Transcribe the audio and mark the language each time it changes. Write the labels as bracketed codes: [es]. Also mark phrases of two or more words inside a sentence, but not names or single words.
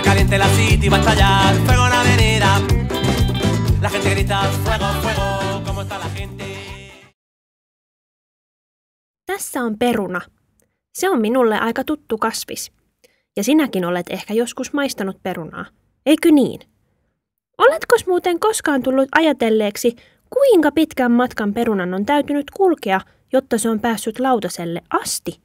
[es] gente la city va a estallar, fuego en la avenida. La gente grita fuego, fuego, ¿cómo está la gente? [fi] Tässä on peruna. Se on minulle aika tuttu kasvis. Ja sinäkin olet ehkä joskus maistanut perunaa. Eikö niin? Oletko muuten koskaan tullut ajatelleeksi, kuinka pitkän matkan perunan on täytynyt kulkea, jotta se on päässyt lautaselle asti?